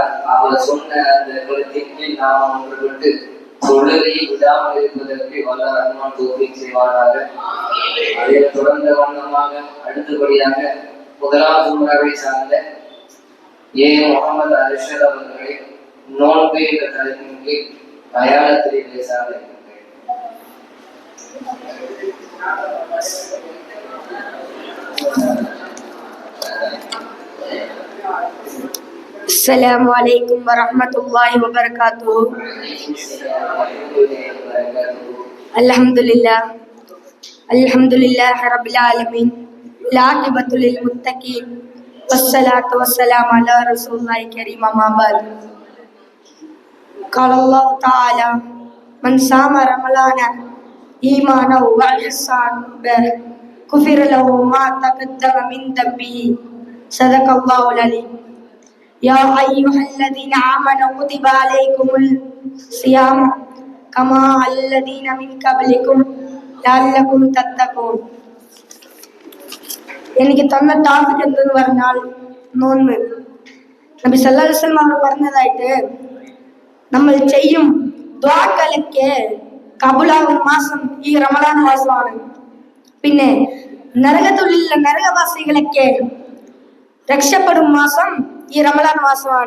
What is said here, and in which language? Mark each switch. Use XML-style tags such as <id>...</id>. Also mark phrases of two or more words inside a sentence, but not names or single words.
<ta>அவர் சொன்ன அந்த கருத்தின் கீழ் நாம் ஒன்றுபட்டு தொழுகையை விடாமல் இருப்பதற்கு வல்ல ரஹ்மான் தௌஃபீக் செய்வாராக. அதை தொடர்ந்த வண்ணமாக அடுத்தபடியாக முதலாவது முறையை சார்ந்த முகமது அர்ஷத் அவர்களை நோன்பு என்ற தலைப்பின் கீழ் தயாரத்திலே பேசாத</ta> <ar>السلام عليكم ورحمة الله وبركاته. الحمد لله رب العالمين. العاقبة للمتقين. والصلاة والسلام على رسول الله الكريم أما بعد. قال الله تعالى، من صام رمضان إيمانا وإحسانا غفر له ما تقدم من ذنبه. صدق الله العليم. يا أيها الذين آمنوا كتب عليكم الصيام كما الذين من قبلكم لعلكم تتقون.</ar> <ml>എനിക്ക് തന്ന ടോപ്പിക് എന്തെന്ന് പറഞ്ഞാൽ നോമ്പ്. നബി</ml> <ar>صلى الله عليه وسلم</ar> <ml>അവർ പറഞ്ഞതായിട്ട് നമ്മൾ ചെയ്യും ദുആകളൊക്കെ കബൂലാകുന്ന മാസം ഈ റമദാൻ മാസമാണ്. പിന്നെ നരകത്തിലുള്ള നരകവാസികളൊക്കെ രക്ഷപ്പെടും മാസം ഈ റമദാൻ മാസമാണ്.</ml>